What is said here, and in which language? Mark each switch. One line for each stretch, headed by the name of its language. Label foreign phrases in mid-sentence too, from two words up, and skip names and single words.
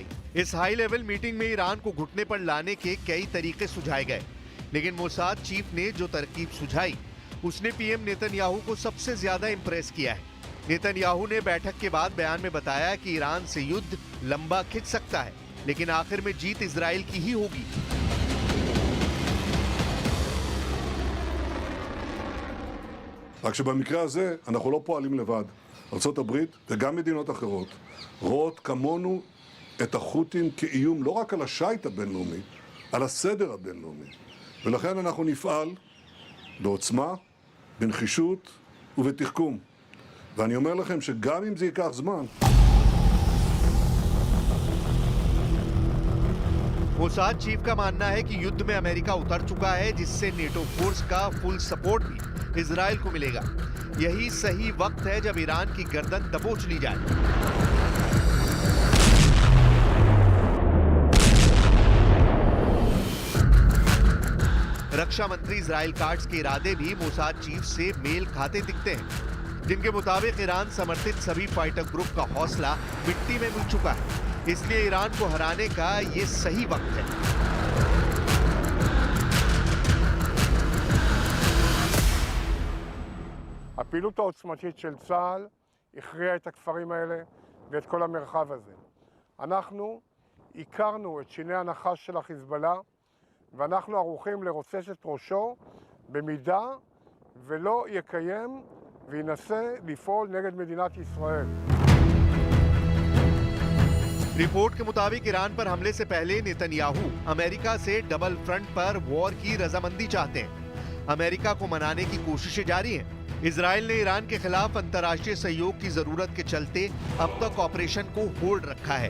Hindi: इस
English: high level meeting
Hindi: में ईरान को घुटने पर लाने के कई तरीके सुझाए गए, लेकिन मोसाद चीफ ने जो तरकीब सुझाई उसने पीएम नेतन्याहू को सबसे ज्यादा इंप्रेस किया है। नेतन्याहू ने बैठक के बाद बयान में बताया कि ईरान से युद्ध लंबा खिंच सकता है, लेकिन आखिर में जीत इजराइल की ही होगी।
Hebrew: רק שבמקרה הזה אנחנו לא פועלים לבד. ארצות הברית וגם מדינות אחרות רואות כמונו את החות'ים כאיום לא רק על השיט הבינלאומי, על הסדר הבינלאומי. ולכן אנחנו נפעל בעוצמה, בנחישות ובתחכום. ואני אומר לכם שגם אם זה ייקח זמן,
Hindi: मोसाद चीफ का मानना है कि युद्ध में अमेरिका उतर चुका है, जिससे
English: NATO force
Hindi: का
English: full support
Hindi: भी इजराइल को मिलेगा। यही सही वक्त है जब ईरान की गर्दन दबोच ली जाए। रक्षा मंत्री इजराइल काट्स के इरादे भी मोसाद चीफ से मेल खाते दिखते हैं, जिनके मुताबिक ईरान समर्थित सभी
English: fighter group
Hindi: का हौसला मिट्टी में मिल चुका है, इसलिए ईरान को हराने का ये सही वक्त है।
Hebrew: הפעילות העוצמתית של צה"ל הכריעה את הכפרים האלה ואת כל המרחב הזה. אנחנו הכרנו את שיני הנחש של החיזבאללה, ואנחנו ערוכים לרוצץ את ראשו במידה ולא יקיים וינסה לפעול נגד מדינת ישראל.
Hindi: रिपोर्ट के मुताबिक ईरान पर हमले से पहले नेतन्याहू अमेरिका से
English: double front
Hindi: पर वॉर की रजामंदी चाहते हैं। अमेरिका को मनाने की कोशिशें जारी हैं। इजराइल ने ईरान के खिलाफ अंतर्राष्ट्रीय सहयोग की जरूरत के चलते अब तक ऑपरेशन को होल्ड रखा है।